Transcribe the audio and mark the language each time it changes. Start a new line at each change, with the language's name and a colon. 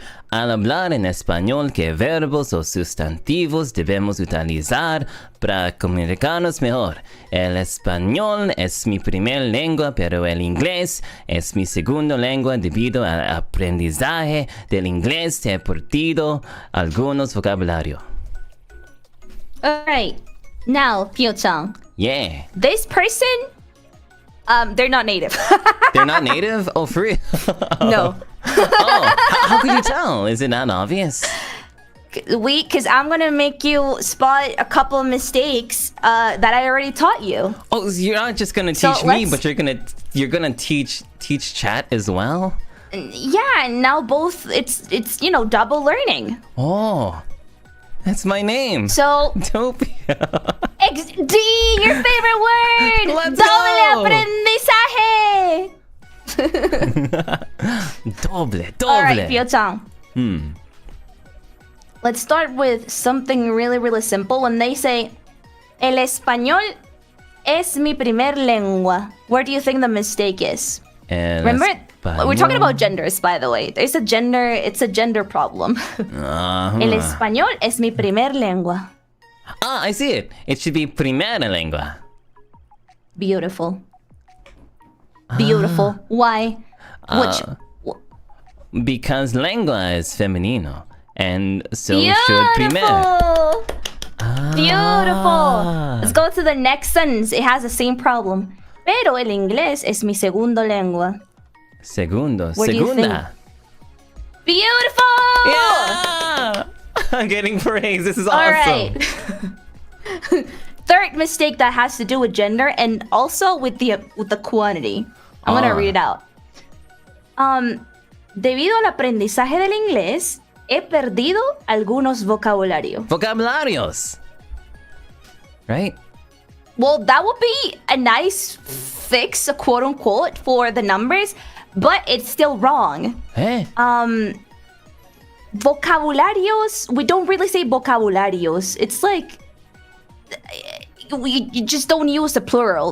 Spanish: Al hablar en español, ¿qué verbos o sustantivos debemos utilizar para comunicarnos mejor? El español es mi primera lengua, pero el inglés es mi segunda lengua debido al aprendizaje del inglés. He perdido algunos vocabulario.
English: Alright. Now, Pio-chan. Yeah. This person, they're not native. They're not native? Oh, for real? No. How could you tell? Is it not obvious? Because I'm gonna make you spot a couple of mistakes that I already taught you. Oh, so you're not just gonna teach me, but you're gonna teach chat as well? Yeah, and now both it's double learning. Oh, that's my name. So
Italian: Doppio.
English: D, your favorite word. Let's
Spanish: Doble
English: go.
Spanish: aprendizaje. Doble.
English: All right, Pio-chan. Let's start with something really, really simple. When they say,
Spanish: el español es mi primer lengua,
English: where do you think the mistake is? Remember, we're talking about genders, by the way. It's a gender problem.
Spanish: El español es mi primer lengua.
English: Ah, I see it. It should be
Spanish: primera lengua.
English: Beautiful. Beautiful. Why? Because lengua is femenino, and so should primera. Beautiful. Let's go to the next sentence. It has the same problem.
Spanish: Pero el inglés es mi segundo lengua. Segundo.
English: What do you
Spanish: Segunda.
English: Beautiful. Yeah! I'm getting praise. This is All awesome. right. Third mistake that has to do with gender and also with the quantity. I'm gonna read it out.
Spanish: Debido al aprendizaje del inglés, he perdido algunos vocabularios. Vocabularios.
English: Right? Well, that would be a nice fix, quote unquote, for the numbers, but it's still wrong. Eh? Vocabularios, we don't really say vocabularios. It's like you just don't use the plural.